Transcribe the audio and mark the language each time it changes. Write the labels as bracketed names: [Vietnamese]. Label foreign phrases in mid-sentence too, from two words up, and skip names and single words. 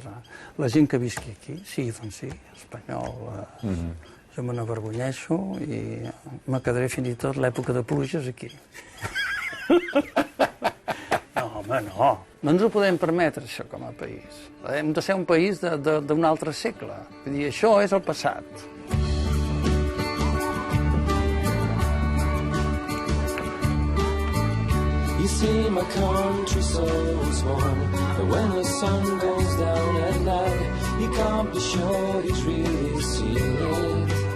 [Catalan] La gent que visqui aquí, sí, doncs sí, espanyol, jo me n'avergonyeixo i me quedaré fins i tot l'època de pluges aquí. No, home, no. No ens ho podem permetre, això, com a país. Hem de ser un país d'un altre segle. Vull dir, això és el passat. [English] You see my country so small that when the sun goes down at night you can't be sure he's really seen it.